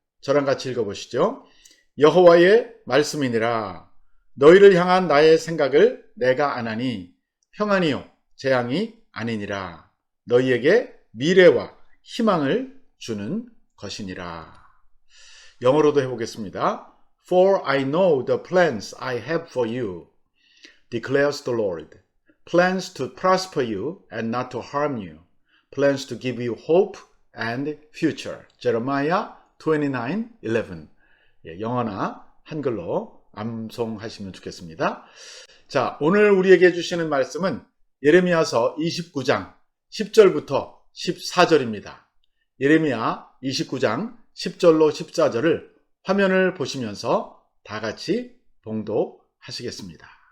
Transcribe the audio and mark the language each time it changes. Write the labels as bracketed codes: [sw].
[ko] 저랑 같이 읽어보시죠. 여호와의 말씀이니라. 너희를 향한 나의 생각을 내가 아나니 평안이요 재앙이 아니니라. 너희에게 미래와 희망을 주는 것이니라. 영어로도 해보겠습니다. [en] For I know the plans I have for you, declares the Lord. Plans to prosper you and not to harm you. Plans to give you hope and future. Jeremiah 29:11. [ko] 영어나 한글로 암송하시면 좋겠습니다. 자, 오늘 우리에게 주시는 말씀은 예레미야서 29장 10절부터 14절입니다. 예레미야 29장 10절로 14절을 화면을 보시면서 다 같이 봉독하시겠습니다.